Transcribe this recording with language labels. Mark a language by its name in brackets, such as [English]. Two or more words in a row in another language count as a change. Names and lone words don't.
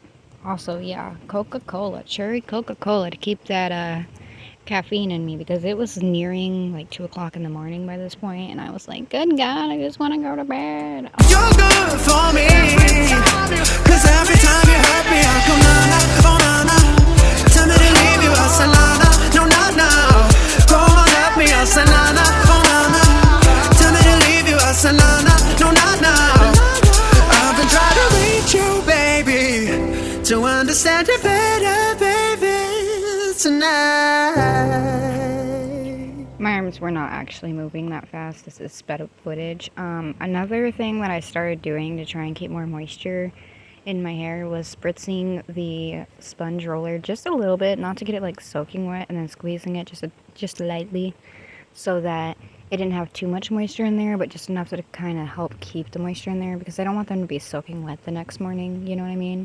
[English] Also, yeah, Coca-Cola, cherry Coca-Cola to keep that caffeine in me because it was nearing like 2 o'clock in the morning by this point, and I was like, good God, I just want to go to bed. You're good for me, 'cause every time you hurt me, I go na-na, oh na-na. Tell me to leave you, I say na-na, no, not now. Go on, let me, I say na-na, oh na-na. Tell me to leave you, I say na-na, no, not now. I've been trying to reach you, baby, to understand you better, baby, tonight. My arms were not actually moving that fast. This is sped up footage. Another thing that I started doing to try and keep more moisture in my hair was spritzing the sponge roller just a little bit, not to get it like soaking wet, and then squeezing it just lightly so that it didn't have too much moisture in there, but just enough to kind of help keep the moisture in there because I don't want them to be soaking wet the next morning, you know what I mean?